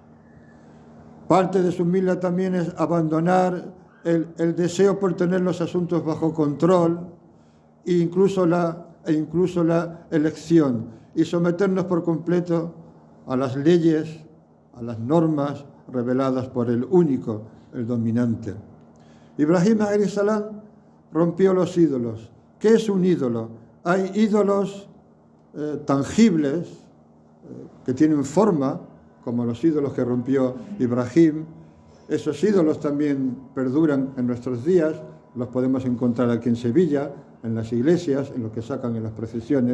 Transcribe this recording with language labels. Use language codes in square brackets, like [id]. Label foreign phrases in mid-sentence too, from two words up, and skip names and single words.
[es] Parte de su milla también es abandonar el deseo por tener los asuntos bajo control e incluso la elección, y someternos por completo a las leyes, a las normas reveladas por el único, el dominante. Ibrahim [ar] عليه السلام [es] rompió los ídolos. ¿Qué es un ídolo? Hay ídolos tangibles que tienen forma, como los ídolos que rompió Ibrahim. Esos ídolos también perduran en nuestros días, los podemos encontrar aquí en Sevilla, en las iglesias, en lo que sacan en las procesiones.